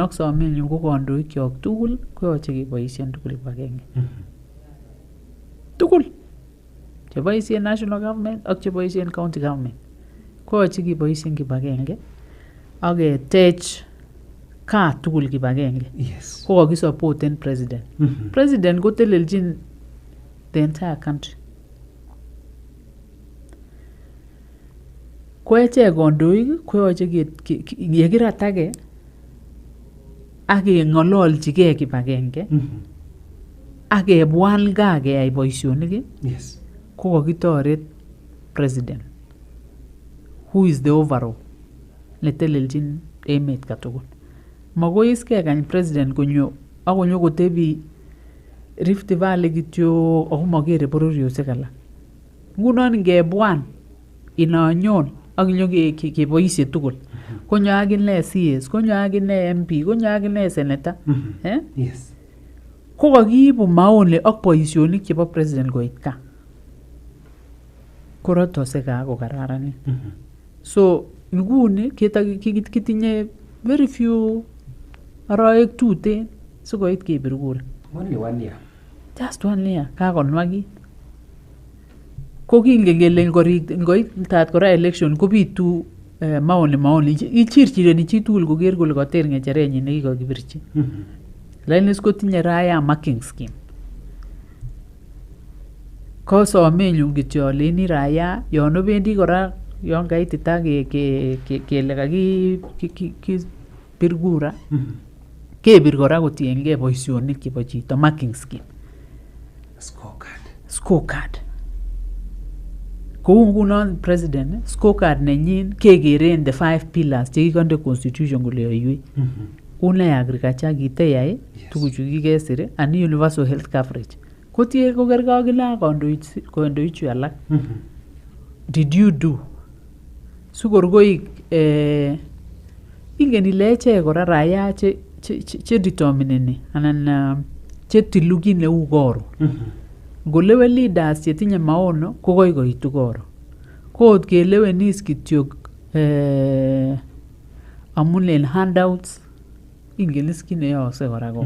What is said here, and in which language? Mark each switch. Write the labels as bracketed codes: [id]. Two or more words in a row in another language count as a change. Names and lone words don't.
[kln] ak somenyun ko kandoikyok tugul koyoche keboisien tugul kibagenge tugul cheboisien [en] national government [kln] ak cheboisien [en] county government [kln] koyoche keboisien kibagenge ak ketech kaa tugul kibagenge ko kakisupporten president president koteleljin [en] the entire country [kln] ko echek kandoik koyoche yekiratake ak keng'ololchigei kibagenge ak kebwan gaa keyai boisionik ko kakitoret president [en] who is the overall [kln] neteleljin emet katugul makoi iskekany president konyo akonyo kotebi Rift Valley kityo ako magere bororiosiek alak. Ngunon ngebwan inanyon ak inyo keboisie tugul. Konyo akine CS, konyo akine MP, konyo akine senator. [en] Yes. [kln] Ko kakiibu maoni ak boisionik chebo president koit ka. Korotose ka ko kararanit. So nguni kitinye [en] very few [kln] aroek tuten sikoit kebir kura. [en] Only 1 year. Just 1 year. [kln] Kakonwagit. Ko kingen kele ngoit tat kora election kobitu maoni. Ichirchireni chi tugul koker kole kater ngecherenyin nekikakibirchi. Lainis kotinye raya [en] marking scheme. [kln] Ko somenyun kityo aleni raya yon obendi kora yon kaitita kele kakibir kura. Kebir kora kotiengei boisionik chebo chito [en] marking scheme. [kln] Scorecard. Kou ngunon president, scorecard nenyin kekeren [en] the 5 pillars [kln] chekikonde constitution kole yoiwei. Une agriculture kiteyai, tuguchu kikesir, [en] and universal health coverage. [kln] Kotie kokerkei kila kondoichu alak. [en] Did you do? [kln] Sukor koik ingen ile eche kora raya che determineni anan che tilu kit neu koro. Ngolewen leaders chetinye maono ko koitu koro. Ko kelewenis kityo amun en handouts ingen is kit neyookse kora koro.